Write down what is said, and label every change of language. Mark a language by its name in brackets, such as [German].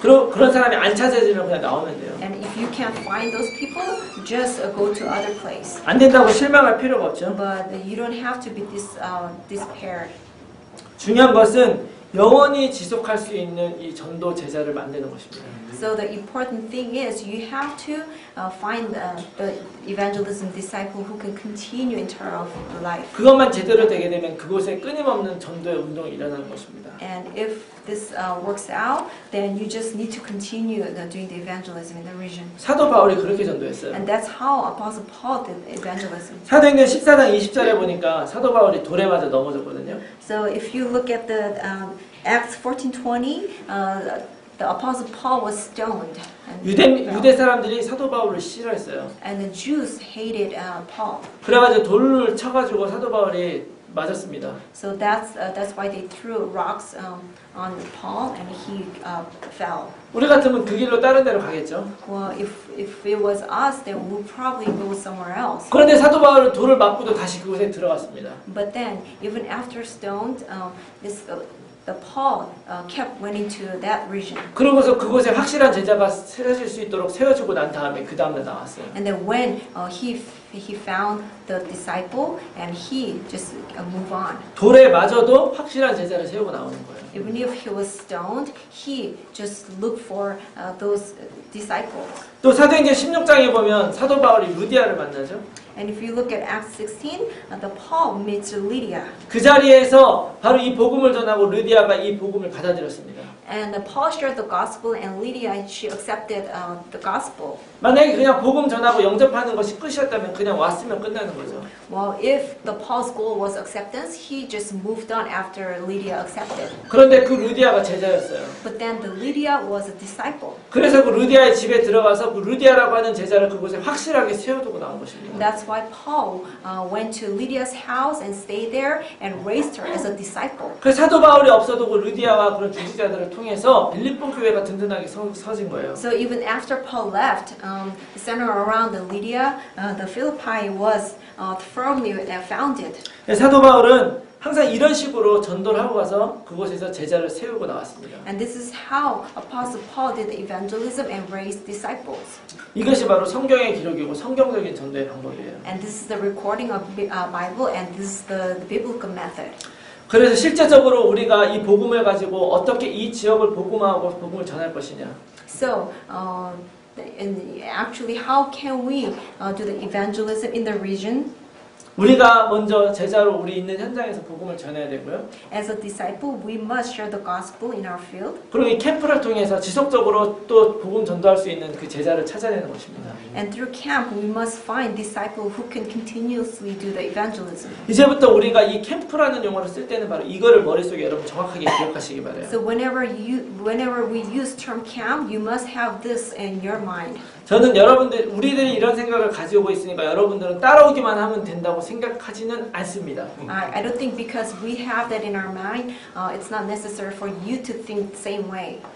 [Korean] 그런 사람이 안 찾아지면 그냥 나오면 돼요. [English] And if you can't find those people, just go to other place. [Korean] 안 된다고 실망할 필요가 없죠. [English] But you don't have to be despaired. [Korean] 중요한 것은 영원히 지속할 수 있는 이 전도 제자를 만드는 것입니다. [English] So the important thing is you have to find the evangelism disciple who can continue in terms of life. [Korean] 그것만 제대로 되게 되면 그곳에 끊임없는 전도의 운동이 일어나는 것입니다. [English] And if this works out, then you just need to continue doing the evangelism in the region. [Korean] 사도 바울이 그렇게 전도했어요. [English] And that's how Apostle Paul did evangelism. [Korean] 사도행전 14장 20절에 보니까 사도 바울이 돌에 맞아 넘어졌거든요. [English] So if you look at the Acts 14:20, the Apostle Paul was stoned. [Korean] 유대 사람들이 사도 바울을 싫어했어요. [English] And the Jews hated Paul. [Korean] 그래가지고 돌을 쳐가지고 사도 바울이 맞았습니다. [English] So that's why they threw rocks on Paul and he fell. [Korean] 우리 같으면 그 길로 다른 데로 가겠죠. [English] Well, if it was us, then we'll probably go somewhere else. [Korean] 그런데 사도 바울은 돌을 맞고도 다시 그곳에 들어갔습니다. [English] But then, even after stoned, the Paul kept went into that region. [Korean] 그러고서 그곳에 확실한 제자가 세워질 수 있도록 세워지고 난 다음에 그 다음날 나왔어요. [English] And then when he found the disciple and he just moved on. [Korean] 돌에 맞아도 확실한 제자를 세우고 나오는 거예요. [English] Even if he was stoned, he just looked for those disciples. [Korean] 또 사도행전 16장에 보면 사도 바울이 루디아를 만나죠. [English] And if you look at Acts 16, the Paul meets Lydia. [Korean] 그 자리에서 바로 이 복음을 전하고 루디아가 이 복음을 받아들였습니다. [English] And Paul shared the gospel, and Lydia, she accepted the gospel. [Korean] 만약에 그냥 복음 전하고 영접하는 것이 끝이었다면 그냥 왔으면 끝나는 거죠. [English] Well, if the Paul's goal was acceptance, he just moved on after Lydia accepted. [Korean] 그런데 그 루디아가 제자였어요. [English] But then the Lydia was a disciple. [Korean] 그래서 그 루디아의 집에 들어가서 그 루디아라고 하는 제자를 그곳에 확실하게 세워두고 나온 것입니다. [English] That's why Paul went to Lydia's house and stayed there and raised her as a disciple. [Korean] 그래서 사도 바울이 없어도 그 루디아와 그런 중직자들을 통해서 빌립보 교회가 든든하게 서진 거예요. [English] So even after Paul left, the center around the Lydia, the Philippi was firmly founded. [Korean] 사도 바울은 항상 이런 식으로 전도를 하고 가서 그곳에서 제자를 세우고 나왔습니다. [English] And this is how Apostle Paul did the evangelism and raised disciples. [Korean] 이것이 바로 성경의 기록이고 성경적인 전도의 방법이에요. [English] And this is the recording of Bible, and this is the biblical method. [Korean] 그래서 실제적으로 우리가 이 복음을 가지고 어떻게 이 지역을 복음화하고 복음을 전할 것이냐. [English] So, and actually, how can we do the evangelism in the region? [Korean] 우리가 먼저 제자로 우리 있는 현장에서 복음을 전해야 되고요. [English] As a disciple, we must share the gospel in our field. [Korean] 그리고 이 캠프를 통해서 지속적으로 또 복음 전도할 수 있는 그 제자를 찾아내는 것입니다. [English] And through camp, we must find disciples who can continuously do the evangelism. [Korean] 이제부터 우리가 이 캠프라는 용어를 쓸 때는 바로 이거를 머릿속에 여러분 정확하게 기억하시기 바라요. [English] So whenever we use term camp, you must have this in your mind. [Korean] 저는 우리들이 이런 생각을 가지고 있으니까 여러분들은 따라오기만 하면 된다고 생각하지는 않습니다. [English] I don't think because we have that in our mind, it's not necessary for you to think the same way.